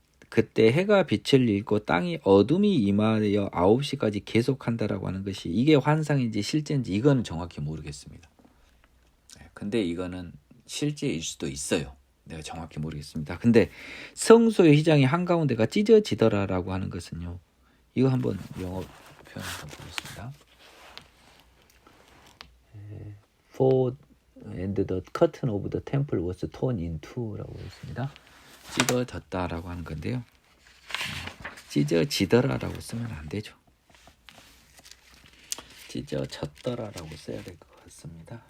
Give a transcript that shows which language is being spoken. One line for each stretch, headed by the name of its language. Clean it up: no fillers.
Korean: 그때 해가 빛을 잃고 땅이 어둠이 임하여 9시까지 계속한다라고 하는 것이 이게 환상인지 실제인지 이거는 정확히 모르겠습니다. 근데 이거는 실제일 수도 있어요. 내가 정확히 모르겠습니다. 근데 성소의 휘장이 한가운데가 찢어지더라라고 하는 것은요. 이거 한번 영어 표현 한번 보겠습니다.
English: For and the curtain of the temple was torn in two
Korean: 라고 했습니다. 찢어졌다라고 하는 건데요. 찢어지더라라고 쓰면 안 되죠. 찢어졌더라라고 써야 될 것 같습니다.